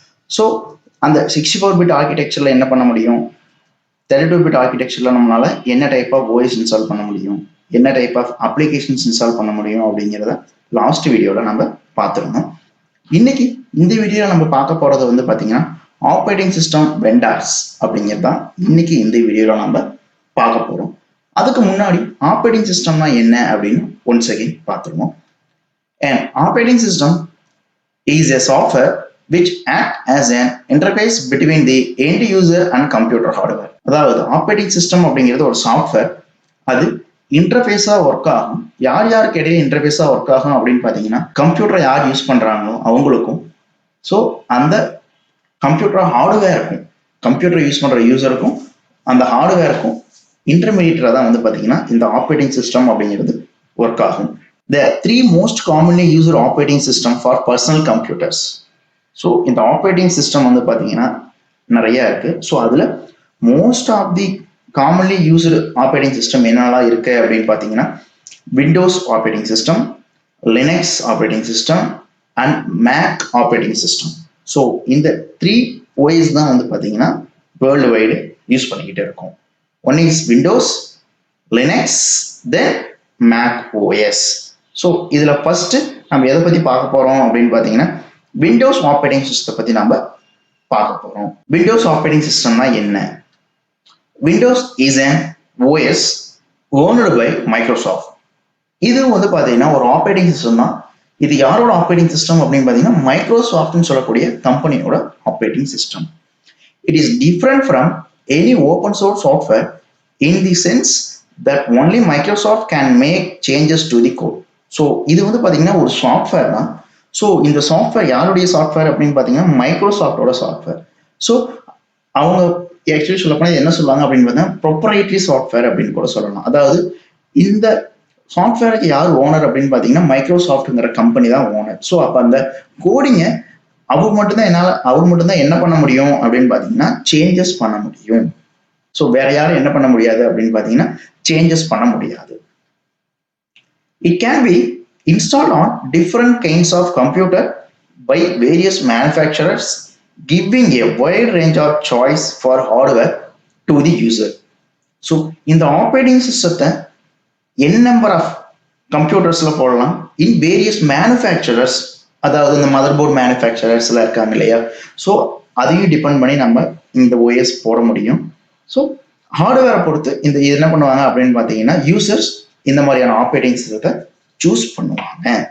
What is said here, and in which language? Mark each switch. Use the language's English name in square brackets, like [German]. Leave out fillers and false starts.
[Tamil] So அந்த 64-bit ஆர்கிடெக்சரில் என்ன பண்ண முடியும், 32-bit ஆர்கிடெக்சரில் நம்மளால் என்ன டைப் ஆஃப் ஓஎஸ் இன்ஸ்டால் பண்ண முடியும், என்ன டைப் ஆஃப் அப்ளிகேஷன்ஸ் இன்ஸ்டால் பண்ண முடியும் அப்படிங்கிறத லாஸ்ட் வீடியோவில் நம்ம பார்த்துருந்தோம். இன்னைக்கு இந்த வீடியோவில் நம்ம பார்க்க போகிறது வந்து பார்த்தீங்கன்னா, ஆப்ரேட்டிங் சிஸ்டம் வெண்டார்ஸ் அப்படிங்கிறது தான் இன்னைக்கு இந்த வீடியோவில் நம்ம பார்க்க போகிறோம். அதுக்கு முன்னாடி ஆப்ரேட்டிங் சிஸ்டம்னா என்ன அப்படின்னு ஒன்ஸ் அகைன் பார்த்துருவோம். [English] An operating system is a software which acts as an interface between the end user and computer hardware. [Tamil] அதாவது ஆப்ரேட்டிங் சிஸ்டம் அப்படிங்கிறது ஒரு சாஃப்ட்வேர், அது இன்டர்ஃபேஸா ஒர்க் ஆகும். யார் யாருக்கு இடையே இன்டர்ஃபேஸா ஒர்க் ஆகும் அப்படின்னு பார்த்தீங்கன்னா, கம்ப்யூட்டரை யார் யூஸ் பண்றாங்களோ அவங்களுக்கும், ஸோ அந்த கம்ப்யூட்டர் ஹார்ட்வேருக்கும், கம்ப்யூட்டர் யூஸ் பண்ற யூசருக்கும் அந்த ஹார்ட்வேருக்கும் இன்டர்மீடியேட்டரா தான் வந்து பார்த்தீங்கன்னா இந்த ஆப்ரேட்டிங் சிஸ்டம் அப்படிங்கிறது ஒர்க் ஆகும். [English] The three most commonly used operating system for personal computers. [Tamil] So இந்த ஆப்ரேட்டிங் சிஸ்டம் வந்து பார்த்தீங்கன்னா நிறைய இருக்கு. ஸோ அதில் [English] most of the commonly used [Tamil] operating system என்னெல்லாம் இருக்கு அப்படின்னு பார்த்தீங்கன்னா, Windows operating system, Linux operating system and make operating system. So இந்த 3 OS தான் வந்து பார்த்தீங்கன்னா வேர்ல்டு வைடு யூஸ் பண்ணிக்கிட்டே இருக்கும். [English] One is Windows, Linux, then Mac OS. [Tamil] So இதில் ஃபர்ஸ்ட் நம்ம எதை பற்றி பார்க்க போகிறோம் அப்படின்னு பார்த்தீங்கன்னா, விண்டோஸ் ஆப்ரேட்டிங் சிஸ்டத்தை பற்றி நம்ம பார்க்க போகிறோம். விண்டோஸ் ஆப்ரேட்டிங் சிஸ்டம்னா என்ன? [English] Windows is an OS owned by Microsoft. [Tamil] இது வந்து பார்த்தீங்கன்னா ஒரு ஆப்ரேட்டிங் சிஸ்டம் தான். இது யாரோட ஆப்ரேட்டிங் சிஸ்டம் அப்படின்னு பார்த்தீங்கன்னா, மைக்ரோசாஃப்ட்னு சொல்லக்கூடிய கம்பெனியோட operating system. [English] It is different from any open source software in the sense that only Microsoft can make changes to the code. [Tamil] So இது வந்து பார்த்தீங்கன்னா ஒரு சாஃப்ட்வேர் தான். ஸோ இந்த சாஃப்ட்வேர் யாருடைய சாஃப்ட்வேர் அப்படின்னு பார்த்தீங்கன்னா, மைக்ரோசாஃப்டோட சாஃப்ட்வேர். ஸோ அவங்க ஆக்சுவலி சொல்லப்போனால் என்ன சொல்லுவாங்க அப்படின்னு பார்த்தீங்கன்னா, ப்ரொப்ரைட்டரி சாஃப்ட்வேர் அப்படின்னு கூட சொல்லலாம். அதாவது இந்த சாஃப்ட்வேருக்கு யார் ஓனர் அப்படின்னு பார்த்தீங்கன்னா, மைக்ரோசாஃப்ட்ங்கிற கம்பெனி தான் ஓனர். ஸோ அப்போ அந்த கோடிங்கை அவர் மட்டும்தான் என்ன பண்ண முடியும் அப்படின்னு பார்த்தீங்கன்னா, சேஞ்சஸ் பண்ண முடியும். ஸோ வேற யாரும் என்ன பண்ண முடியாது அப்படின்னு பார்த்தீங்கன்னா, சேஞ்சஸ் பண்ண முடியாது. [English] It can be installed on different kinds of computer by various manufacturers, giving a wide range of choice for hardware to the user. [Tamil] So இந்த ஆப்ரேட்டிங் சிஸ்டத்தை n number of கம்ப்யூட்டர்ஸ்ல போடலாம். இன் வேரியஸ் மேனுஃபேக்சரர்ஸ், அதாவது இந்த mother board மேனுஃபேக்சரர்ஸ்ல இருக்காங்க இல்லையா, so அதையும் depend பண்ணி நம்ம இந்த OS போட முடியும். ஸோ ஹார்ட்வேரை பொறுத்து இந்த என்ன பண்ணுவாங்க அப்படின்னு பார்த்தீங்கன்னா, யூசர்ஸ் இந்த மாதிரியான ஆப்ரேட்டிங் சிஸ்டத்தை சூஸ் பண்ணுவாங்க.